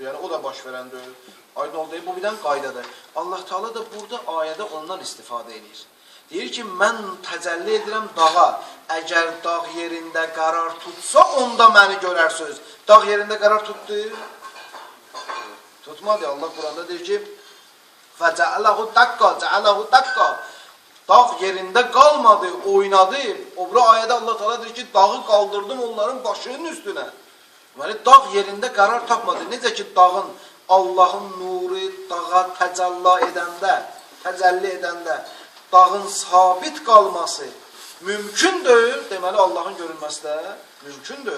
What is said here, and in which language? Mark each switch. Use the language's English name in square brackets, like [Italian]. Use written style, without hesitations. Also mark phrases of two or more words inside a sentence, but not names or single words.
[Azerbaijani] Yəni, o da baş verən deyil. Aydın oldu, bu birdən qaydadır. Allah Teala da burada ayədə ondan istifadə edir. Deyir ki, mən təcəlli edirəm dağa. Əgər dağ yerində qərar tutsa, onda məni görərsiniz. Dağ yerində qərar tutdu. Tutmadı. Allah Quranda deyir ki, [Arabic] فَجَعَلَهُ دَقَّا جَعَلَهُ دَقَّا [Azerbaijani] Dağ yerində qalmadı, oynadı. O bura ayədə Allah Teala deyir ki, dağı qaldırdım onların başının üstünə. Yəni, dağ yerində qərar tapmadı. Necə ki, dağın Allahın nuru dağa təcəlli edəndə dağın sabit qalması mümkün deyil, deməli Allahın görünməsi də mümkün deyil.